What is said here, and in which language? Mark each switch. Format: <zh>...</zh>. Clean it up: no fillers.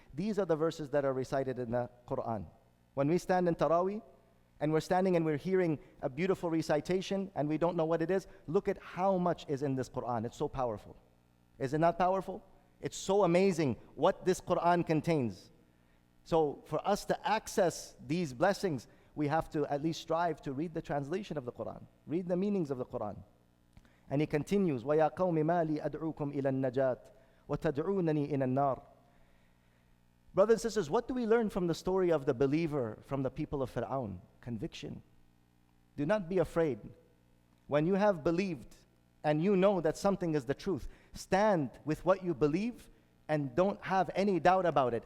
<en>These are the verses that are recited in the Quran. When we stand in Taraweeh and we're standing and we're hearing a beautiful recitation and we don't know what it is, look at how much is in this Quran. It's so powerful. Is it not powerful? It's so amazing what this Quran contains. So for us to access these blessings, we have to at least strive to read the translation of the Quran, read the meanings of the Quran. And he continues,</en> <ar>وَيَا قَوْمِ مَا لِي أَدْعُوكُمْ إِلَى النَّجَاةِ وَتَدْعُونَنِي إِلَى النَّارِ.</ar> <en>Brothers and sisters, what do we learn from the story of the believer from the people of Fir'aun? Conviction. Do not be afraid. When you have believed and you know that something is the truth, stand with what you believe and don't have any doubt about it.</en>